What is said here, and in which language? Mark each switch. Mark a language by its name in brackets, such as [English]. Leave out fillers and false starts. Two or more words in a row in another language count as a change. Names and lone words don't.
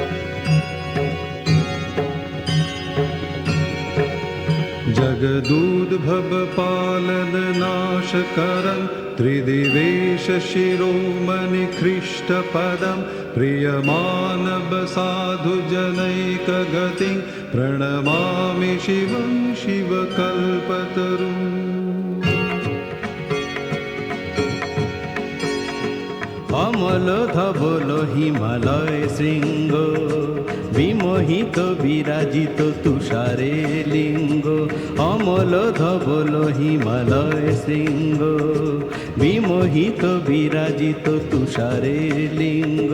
[Sanskrit] जगदूत भव पालन नाश करं त्रिदिवेश शिरोमणि ख्रीष्टपदं प्रियमानव साधु जनैक गतिं प्रणमामि शिवं शिवकल्पतरुम् [Bangla] অমল ধবল হিমালয় শৃঙ্গ বিমোহিত বিরাজিত তুষারে লিঙ্গ অমল ধবল হিমালয় শৃঙ্গ বিমোহিত বিরাজিত তুষারে লিঙ্গ